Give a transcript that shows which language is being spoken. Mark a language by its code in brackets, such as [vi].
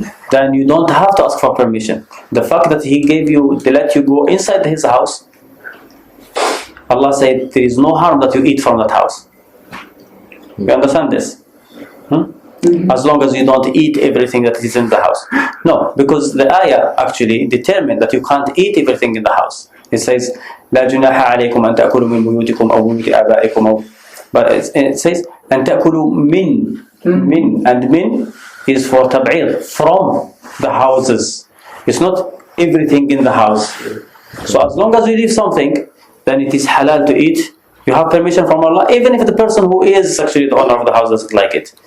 [en] Then you don't have to ask for permission. The fact that he let you go inside his house, Allah said there is no harm that you eat from that house. You understand this? As long as you don't eat everything that is in the house. No, because the ayah actually determined that you can't eat everything in the house. It says, [ar] لا جناح عليكم أن تأكلوا من بيوتكم أو بيوت آبائكم. [en] But it says, [ar] أن تأكلوا من. [en] And min is for tab'ir, from the houses. It's not everything in the house. So as long as you leave something, then it is halal to eat. You have permission from Allah, even if the person who is actually the owner of the house doesn't like it.